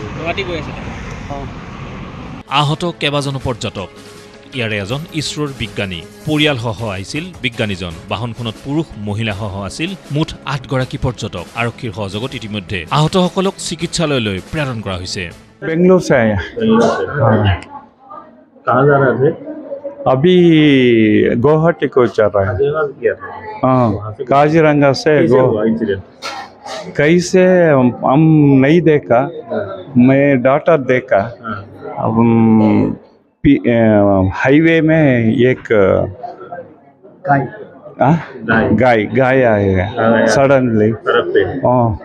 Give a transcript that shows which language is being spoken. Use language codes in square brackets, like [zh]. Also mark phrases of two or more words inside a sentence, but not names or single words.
[as] গুৱাহাটী গৈ আছিলে আহত কেইবাজনো পৰ্যটক ইয়াৰে এজন ইছৰোৰ বিজ্ঞানী পৰিয়ালসহ আহিছিল বিজ্ঞানীজন বাহনখনত পুৰুষ মহিলাসহ আছিল মুঠ 8 গৰাকী পৰ্যটক আৰক্ষীৰ সহযোগত ইতিমধ্যে আহতসকলক চিকিৎসালয়লৈ প্ৰেৰণ কৰা হৈছে [hi] बेंगलोर से आया कहाँ जा रहे थे अभी गुवाहाटी को जा रहा है हाँ काजीरंगा से कैसे हम नहीं देखा मैं डाटा देखा अब हाईवे में एक गाय आए सडनली हाँ